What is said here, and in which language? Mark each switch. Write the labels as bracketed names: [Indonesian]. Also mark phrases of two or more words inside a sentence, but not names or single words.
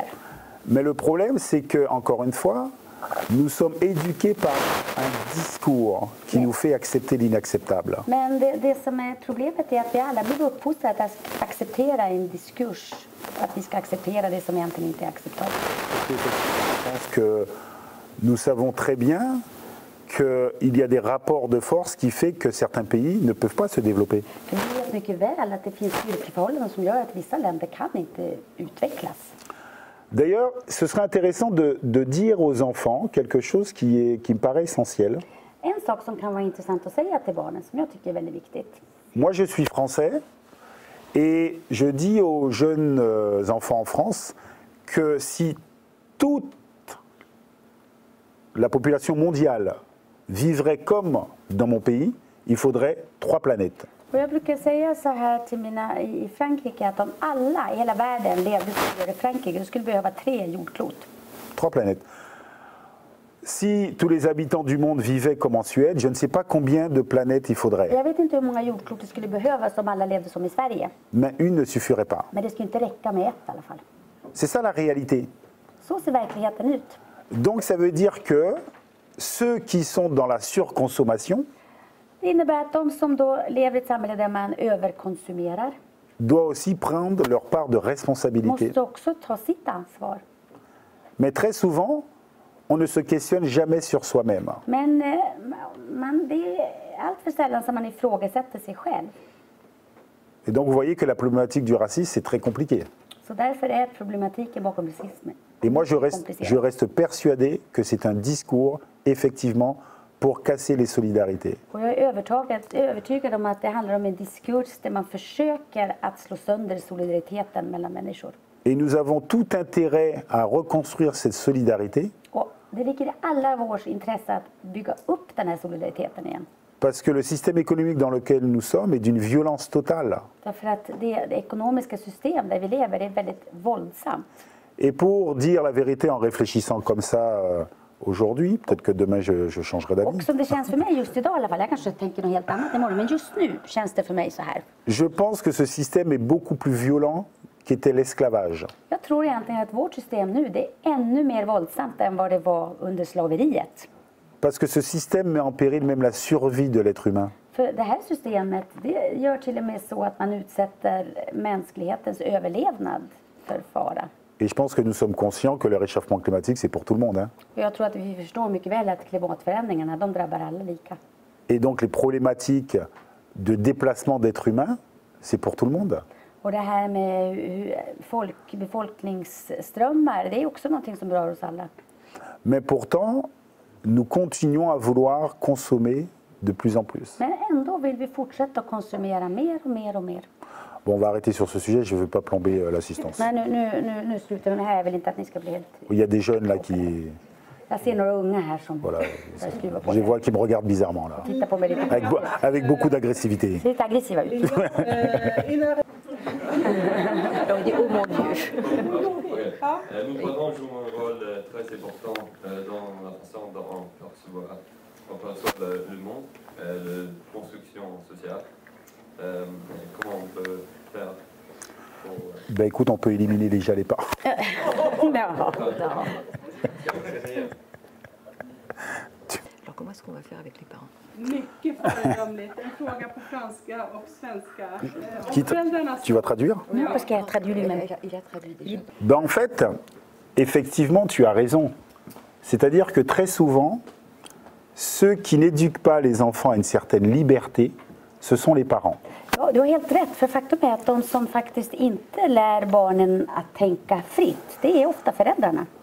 [French] Mais le problème, c'est que, encore une fois, nous sommes éduqués par un discours qui nous fait accepter l'inacceptable. [Swedish] Men det som är problemet är att vi alla blir uppfostrade att acceptera en diskurs. Att vi ska acceptera det som egentligen inte är acceptabelt. [French] Je pense que nous savons très bien qu'il y a des rapports de force qui fait que certains pays ne peuvent pas se développer. [Swedish] För vi vet mycket väl att det finns styrkeförhållanden som gör att vissa länder kan inte utvecklas. [French] D'ailleurs, ce serait intéressant de dire aux enfants quelque chose qui me paraît essentiel. [Swedish] En sak som kan vara intressant att säga till barnen, som jag tycker är väldigt viktigt. [French] Moi, je suis français et je dis aux jeunes enfants en France que si toute la population mondiale vivrait comme dans mon pays, il faudrait 3 planètes. [Swedish] Och jag brukar säga så här till mina i Frankrike att om alla i hela världen levde som vi gör i Frankrike, då skulle vi behöva 3 jordklot. [French] 3 planètes. Si tous les habitants du monde vivaient comme en Suède, je ne sais pas combien de planètes il faudrait. [Swedish] Jag vet inte hur många jordklot det skulle behövas om alla levde som i Sverige. [French] Mais une ne suffirait pas. [Swedish] Men det skulle inte räcka med ett i alla fall. [French] C'est ça la réalité. [Swedish] Så ser verkligheten ut. [French] Donc ça veut dire que ceux qui sont dans la surconsommation [Swedish] Det innebär att de som då lever i ett samhälle där man överkonsumerar [French] doivent aussi prendre leur part de responsabilité. [Swedish] måste också ta sitt ansvar. [French] Mais très souvent, on ne se questionne jamais sur soi-même. [Swedish] Men det är allt för sällan som man ifrågasätter sig själv. [French] Et donc vous voyez que la problématique du racisme, c'est très compliqué. [Swedish] Så därför är problematiken bakom rasismen. [French] Et moi, je reste persuadé que c'est un discours, effectivement, pour casser les solidarités. [Swedish] Och jag är övertygad om att det handlar om en diskurs där man försöker att slå sönder solidariteten mellan människor. [French] Et nous avons tout intérêt à reconstruire cette solidarité [Swedish] Och det ligger i alla vårt intresse att bygga upp den här solidariteten igen. [French] parce que le système économique dans lequel nous sommes est d'une violence totale. [Swedish] Därför att det ekonomiska system där vi lever är väldigt våldsamt. [French] Et pour dire la vérité en réfléchissant comme ça aujourd'hui, peut-être que demain je changerai d'avis, [Swedish] Och som det känns för mig just idag i alla fall, jag kanske tänker något helt annat imorgon, men just nu känns det för mig så här. [French] je pense que ce système est beaucoup plus violent qu'était l'esclavage. [Swedish] Jag tror egentligen att vårt system nu, det är ännu mer våldsamt än vad det var under slaveriet. [French] Parce que ce système met en péril même la survie de l'être humain. [Swedish] För det här systemet, det gör till och med så att man utsätter mänsklighetens överlevnad för fara. [French] Et je pense que nous sommes conscients que le réchauffement climatique, c'est pour tout le monde. Hein. [Swedish] Och jag tror att vi förstår mycket väl att klimatförändringarna, de drabbar alla lika. [French] Et donc les problématiques de déplacement d'êtres humains, c'est pour tout le monde. [Swedish] Och det här med befolkningsströmmar, det är också någonting som berör oss alla. [French] Mais pourtant, nous continuons à vouloir consommer de plus en plus. [Swedish] Men ändå vill vi fortsätta konsumera mer och mer och mer. [French] Bon, on va arrêter sur ce sujet, je ne veux pas plomber l'assistance. [Swedish] Nej, nu slutar vi med det här. Jag vill inte att ni ska bli helt... [French] Il y a des jeunes là qui... [Swedish] Jag ser några unga här som [French] Voilà, [Swedish] börjar skruva på [French] je [Swedish] det. [French] vois qui me regardent bizarrement là. [Swedish] Titta på mig lite. [French] Avec beaucoup d'agressivité. [Swedish] Ser lite aggressiva ut. Innan [French] Oh mon Dieu. Nos parents jouent un rôle très important dans la façon dont on perçoit le monde, la construction sociale. Comment on peut faire pour... Ben écoute, on peut éliminer déjà les parents. Alors comment est-ce qu'on va faire avec les parents? [Swedish] mycket föredömligt. En fråga på franska och svenska. [French] Qui tu vas traduire? Non, parce qu'elle a traduit lui-même. Il a traduit déjà. Ben en fait, effectivement, tu as raison. C'est-à-dire que très souvent, ceux qui n'éduquent pas les enfants à une certaine liberté, ce sont les parents. [Swedish] Ja, du har helt rätt, för faktum är att de som faktiskt inte lär barnen att tänka fritt, det är ofta föräldrarna.